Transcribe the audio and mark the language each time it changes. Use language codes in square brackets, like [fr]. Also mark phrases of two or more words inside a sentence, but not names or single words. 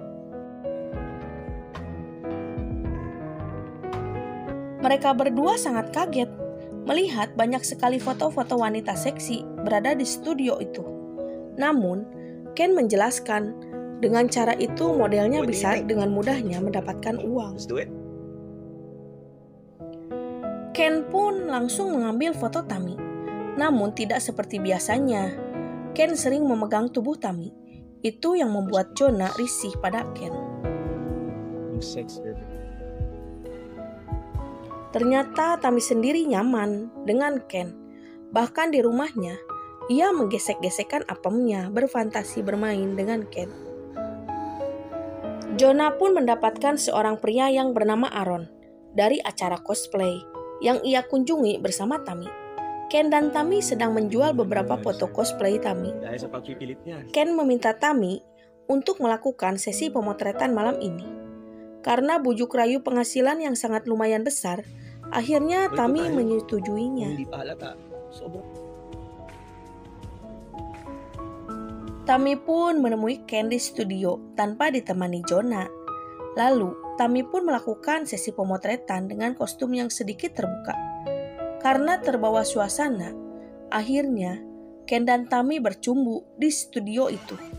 [id] Mereka berdua sangat kaget melihat banyak sekali foto-foto wanita seksi berada di studio itu. Namun, Ken menjelaskan dengan cara itu modelnya bisa dengan mudahnya mendapatkan uang. [en] Let's do it. [id] Ken pun langsung mengambil foto Tami. Namun tidak seperti biasanya. Ken sering memegang tubuh Tami. Itu yang membuat Jonah risih pada Ken. Ternyata Tami sendiri nyaman dengan Ken. Bahkan di rumahnya, ia menggesek-gesekkan apemnya berfantasi bermain dengan Ken. Jonah pun mendapatkan seorang pria yang bernama Aaron dari acara cosplay yang ia kunjungi bersama Tami. Ken dan Tami sedang menjual beberapa foto cosplay Tami. [tl] Dahil sa pagpipilit niya. [id] Ken meminta Tami untuk melakukan sesi pemotretan malam ini. Karena bujuk rayu penghasilan yang sangat lumayan besar, akhirnya Tami menyetujuinya. [tl] Hindi pa halata. Sobrang. [id] Tami pun menemui Ken di studio tanpa ditemani Jonah. Lalu, Tami pun melakukan sesi pemotretan dengan kostum yang sedikit terbuka. Karena terbawa suasana, akhirnya Ken dan Tami bercumbu di studio itu.